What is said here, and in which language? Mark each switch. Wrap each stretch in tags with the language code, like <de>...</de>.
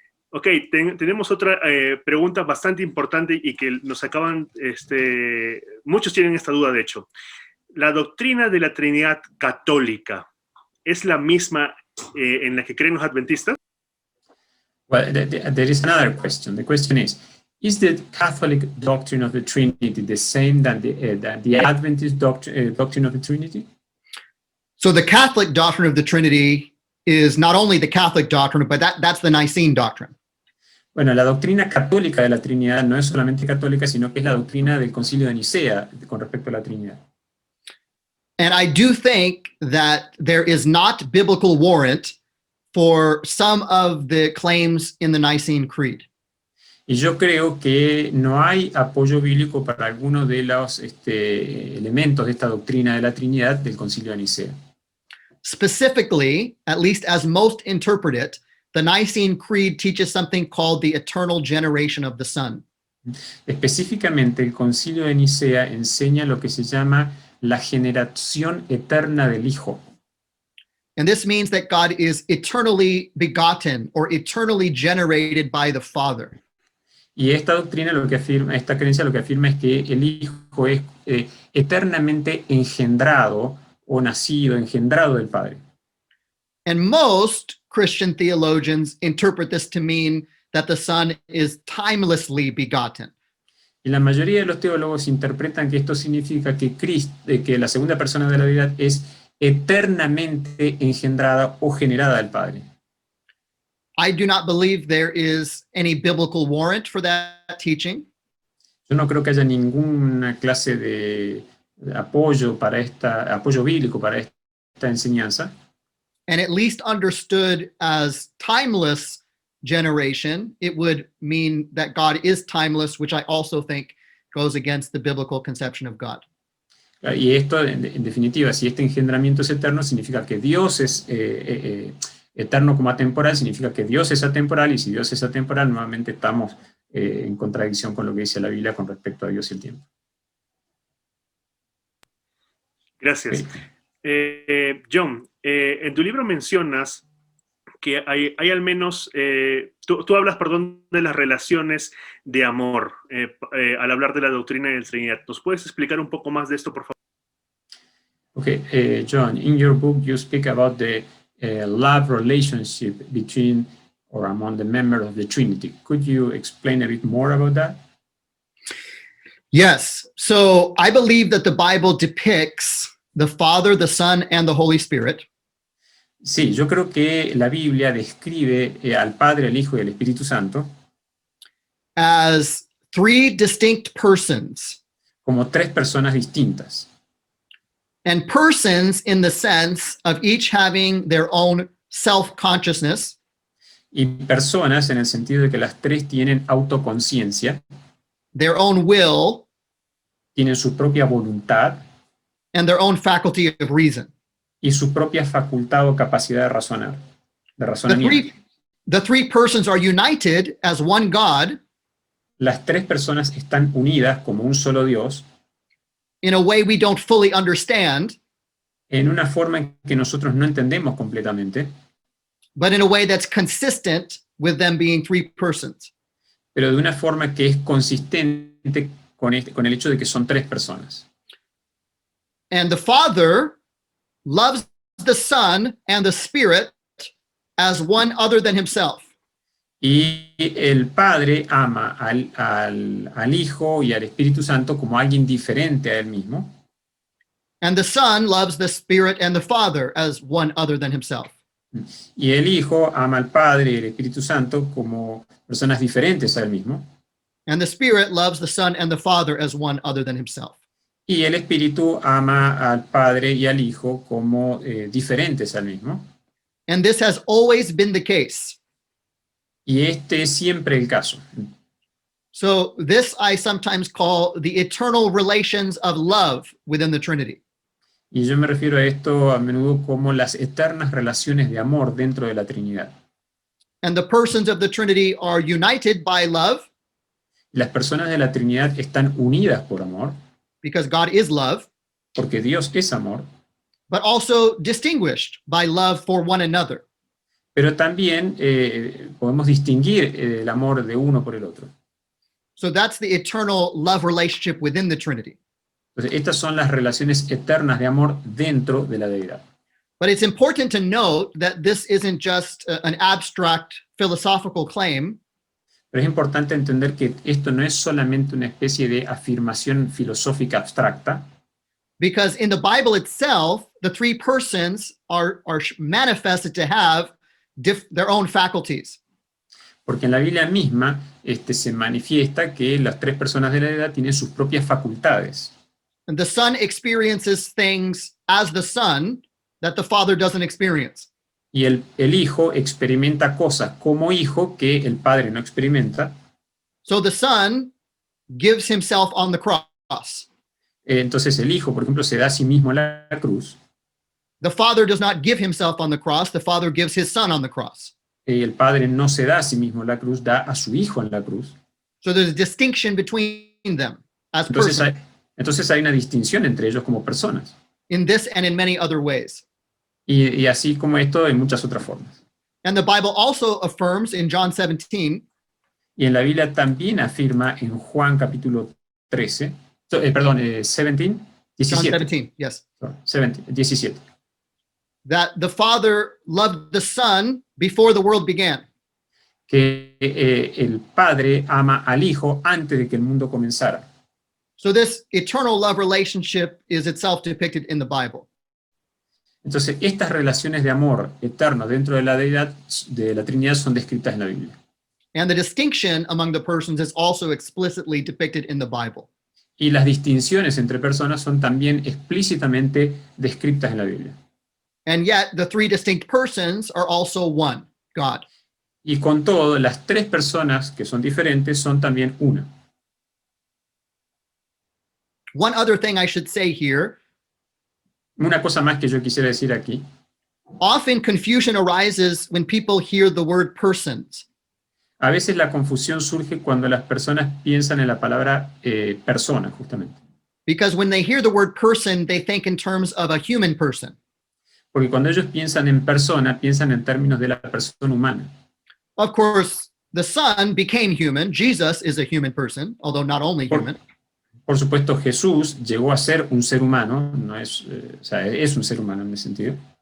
<es>Ok, tenemos otra pregunta bastante importante y que nos acaban, muchos tienen esta duda de hecho. ¿La doctrina de la Trinidad católica es la misma en la que creen los adventistas?</es> <en>Well, there is another question. The question is the Catholic doctrine of the Trinity the same than the Adventist doctrine of the Trinity? So the Catholic doctrine of the Trinity is not only the Catholic doctrine, but that's the Nicene doctrine.</en> <es>Bueno, la doctrina católica de la Trinidad no es solamente católica, sino que es la doctrina del Concilio de Nicea con respecto a la Trinidad.</es> <en>And I do think that there is not biblical warrant for some of the claims in the Nicene Creed.</en> <es>Y yo creo que no hay apoyo bíblico para algunos de los elementos de esta doctrina de la Trinidad del Concilio de Nicea.</es> <en>Specifically, at least as most interpret it, the Nicene Creed teaches something called the eternal generation of the Son.</en> <es>Específicamente, el Concilio de Nicea enseña lo que se llama la generación eterna del Hijo.</es> <en>And this means that God is eternally begotten or eternally generated by the Father.</en> <es>Y esta doctrina lo que afirma, esta creencia lo que afirma es que el Hijo es eternamente engendrado o nacido, engendrado del Padre.</es> <en>And most Christian theologians interpret this to mean that the Son is timelessly begotten.</en> <es>Y la mayoría de los teólogos interpretan que esto significa que que la segunda persona de la deidad es eternamente engendrada o generada del Padre.</es> <en>I do not believe there is any biblical warrant for that teaching.</en> <es>Yo no creo que haya ninguna clase de apoyo bíblico para esta enseñanza.</es> <en>And at least understood as timeless generation, it would mean that God is timeless, which I also think goes against the biblical conception of God.</en> <es>Y esto, en definitiva, si este engendramiento es eterno, significa que Dios es eterno como atemporal, significa que Dios es atemporal, y si Dios es atemporal, nuevamente estamos en contradicción con lo que dice la Biblia con respecto a Dios y el tiempo. Gracias. Sí. John, en tu libro mencionas que hay al menos, tú hablas, perdón, de las relaciones de amor al hablar de la doctrina de la Trinidad. ¿Nos puedes explicar un poco más de esto, por favor?</es> <en>Okay, John, in your book you speak about the love relationship between or among the members of the Trinity. Could you explain a bit more about that? Yes. So I believe that the Bible depicts the Father, the Son, and the Holy Spirit</en> <es>Sí, yo creo que la Biblia describe al Padre, al Hijo y al Espíritu Santo</es> <en>as three distinct persons.</en> <es>como tres personas distintas.</es> <en>And persons in the sense of each having their own self-consciousness,</en> <es>Y personas en el sentido de que las tres tienen autoconciencia,</es> <en>their own will,</en> <es>tienen su propia voluntad</es> <en>and their own faculty of reason.</en> <es>y su propia facultad o capacidad de razonar, de razonamiento.</es> <en>The three persons are united as one God</en> <es>Las tres personas están unidas como un solo Dios</es> <en>in a way we don't fully understand,</en> <es>en una forma en que nosotros no entendemos completamente,</es> <en>but in a way that's consistent with them being three persons.</en> <es>pero de una forma que es consistente con el hecho de que son tres personas.</es> <en>And the Father loves the Son and the Spirit as one other than himself.</en> <es>Y el Padre ama al Hijo y al Espíritu Santo como alguien diferente a él mismo.</es> <en>And the Son loves the Spirit and the Father as one other than himself.</en> <es>Y el Hijo ama al Padre y al Espíritu Santo como personas diferentes a él mismo.</es> <en>And the Spirit loves the Son and the Father as one other than himself.</en> <es>Y el Espíritu ama al Padre y al Hijo como diferentes a él mismo.</es> <en>And this has always been the case.</en> <es>Y este es siempre el caso.</es> <en>So this I sometimes call the eternal relations of love within the Trinity.</en> <es>Y yo me refiero a esto a menudo como las eternas relaciones de amor dentro de la Trinidad.</es> <en>And the persons of the Trinity are united by love</en> <es>Las personas de la Trinidad están unidas por amor,</es> <en>because God is love,</en> <es>porque Dios es amor,</es> <en>but also distinguished by love for one another.</en> <es>pero también podemos distinguir el amor de uno por el otro.</es> <en>So that's the eternal love relationship within the Trinity.</en> <es>Entonces, estas son las relaciones eternas de amor dentro de la deidad.</es> <en>But it's important to note that this isn't just an abstract philosophical claim,</en> <es>Pero es importante entender que esto no es solamente una especie de afirmación filosófica abstracta,</es> <en>because in the Bible itself, the three persons are manifested to have their own faculties.</en> <es>porque en la Biblia misma se manifiesta que las tres personas de la deidad tienen sus propias facultades.</es> <en>And the Son experiences things as the Son that the Father doesn't experience.</en> <es>Y el Hijo experimenta cosas como hijo que el Padre no experimenta.</es> <en>So the Son gives himself on the cross.</en> <es>Entonces el Hijo, por ejemplo, se da a sí mismo en la cruz.</es> <en>The Father does not give himself on the cross. The Father gives his Son on the cross.</en> <es>El Padre no se da a sí mismo en la cruz, da a su Hijo en la cruz.</es> <en>So there's a distinction between them as</en> <es>Entonces</es> <en>persons</en> <es>entonces hay una distinción entre ellos como personas.</es> <en>in this and in many other ways.</en> <es>Y así como esto, en muchas otras formas.</es> <en>And the Bible also affirms in John 17</en> <es>Y en la Biblia también afirma en Juan capítulo 13, 17,</es> <en>John</en> <es>17,</es> <en>17, yes,</en> <es>17,</es> <en>that the Father loved the Son before the world began.</en> <es>que el Padre ama al Hijo antes de que el mundo comenzara.</es> <en>So this eternal love relationship is itself depicted in the Bible.</en> <es>Entonces, estas relaciones de amor eterno dentro de la deidad, de la Trinidad, son descritas en la Biblia.</es> <en>And the distinction among the persons is also explicitly depicted in the Bible.</en> <es>Y las distinciones entre personas son también explícitamente descritas en la Biblia.</es> <en>And yet the three distinct persons are also one, God.</en> <es>Y con todo, las tres personas que son diferentes son también una.</es> <en>One other thing I should say here,</en> <es>Una cosa más que yo quisiera decir aquí.</es> <en>often confusion arises when people hear the word persons.</en> <es>A veces la confusión surge cuando las personas piensan en la palabra persona, justamente.</es> <en>Because when they hear the word person, they think in terms of a human person.</en> <es>Porque cuando ellos piensan en persona, piensan en términos de la persona humana.</es> <en>Of course, the Son became human. Jesus is a human person, although not only human.</en> <es>Por supuesto, Jesús llegó a ser un ser humano, no es, o sea, es un ser humano en ese sentido.</es>